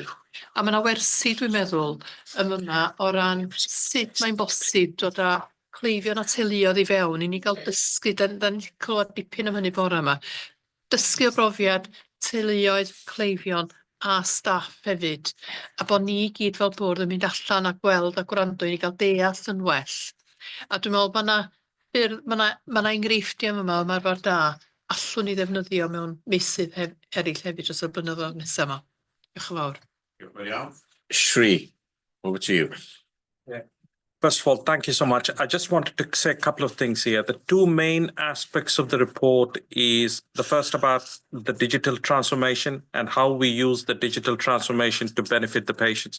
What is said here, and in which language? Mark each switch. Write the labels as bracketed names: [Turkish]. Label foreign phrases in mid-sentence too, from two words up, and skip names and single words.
[Welsh] A mae yna wersi dwi'n meddwl yma o ran sut mae'n bosib dod â cleifion a teuluodd i fewn i ni gael dysgu, da ni'n clywed dipyn am hynny bore yma, dysgu o brofiad teuluoedd, cleifion a staff hefyd, a bod ni gyd fel bwrdd yn mynd allan a gweld a gwrando i ni gael deall yn well. A dwi'n meddwl mae yna enghreifftiau yma o ymarfer da allwn ni ddefnyddio mewn meysydd eraill hefyd dros y blynyddoedd nesaf yma. Diolch yn fawr. [English] Shri, over to you. Yeah. First of all, thank you so much. I just wanted to say a couple of things here. The 2 main aspects of the report is the first about the digital transformation and how we use the digital transformation to benefit the patients.